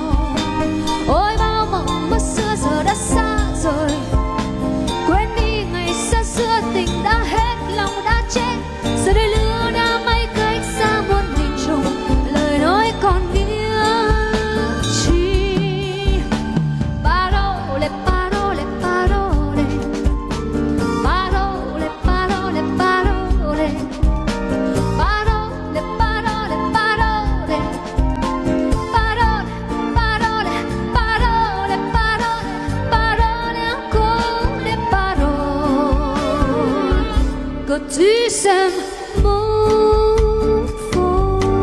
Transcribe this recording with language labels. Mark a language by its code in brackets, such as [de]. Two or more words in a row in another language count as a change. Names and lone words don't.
[vi] Ôi bao mộng mơ xưa giờ đã xa rồi, quên đi ngày xa xưa tình đã hết lòng đã chết. Giờ đây lửa đã may cách xa muôn nghìn trùng, lời nói còn nghĩa chi. [fr] Parole, parole, parole, parole, parole, parole, parole, parole, parole, parole, parole, parole, parole, parole, encore des paroles que tu sèmes mon fond.